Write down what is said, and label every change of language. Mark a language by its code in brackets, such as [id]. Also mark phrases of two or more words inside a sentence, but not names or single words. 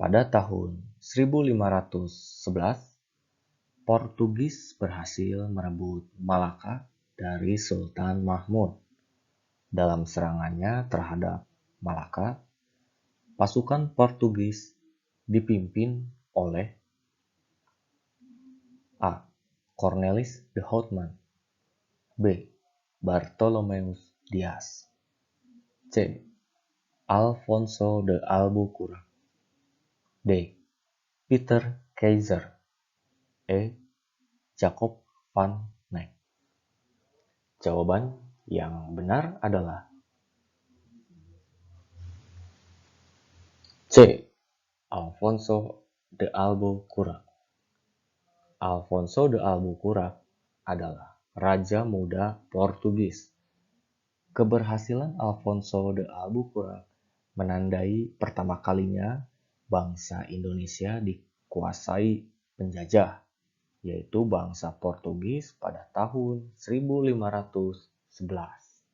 [id] Pada tahun 1511, Portugis berhasil merebut Malaka dari Sultan Mahmud. Dalam serangannya terhadap Malaka, pasukan Portugis dipimpin oleh A. Cornelis de Houtman, B. Bartolomeus Dias, C. Alfonso de Albuquerque, D. Peter Kaiser, E. Jacob van Eyck. Jawaban yang benar adalah C. Alfonso de Albuquerque. Alfonso de Albuquerque adalah Raja Muda Portugis. Keberhasilan Alfonso de Albuquerque menandai pertama kalinya bangsa Indonesia dikuasai penjajah, yaitu bangsa Portugis pada tahun 1511.